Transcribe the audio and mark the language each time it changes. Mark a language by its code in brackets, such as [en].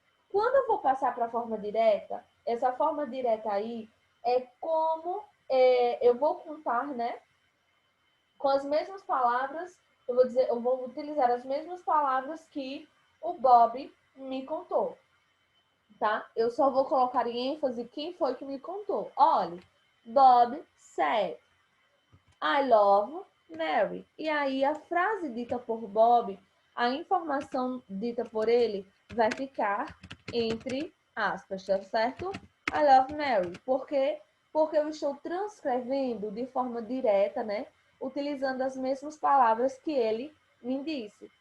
[pt] Quando eu vou passar para a forma direta, essa forma direta aí é como eu vou contar, né? Com as mesmas palavras, eu vou utilizar as mesmas palavras que o Bob me contou, tá? Eu só vou colocar em ênfase quem foi que me contou. [en] Olha, Bob said, I love Mary. [pt] E aí a frase dita por Bob, a informação dita por ele vai ficar entre aspas, tá certo? [en] I love Mary. [pt] Por quê? Porque eu estou transcrevendo de forma direta, né? Utilizando as mesmas palavras que ele me disse.